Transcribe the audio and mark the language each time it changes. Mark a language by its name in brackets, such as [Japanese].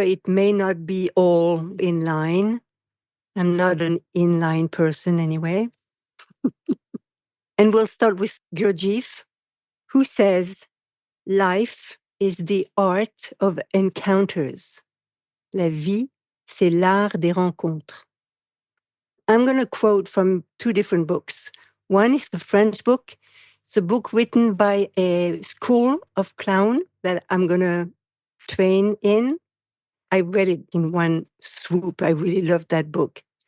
[English] It may not be all in line. I'm not an inline person anyway. And we'll start with Gurdjieff, who says, life is the art of encounters. [French] La vie, c'est l'art des rencontres. [English] I'm going to quote from two different books. One is the French book. It's a book written by a school of clown that I'm going to train in. I read it in one swoop. I really loved that book.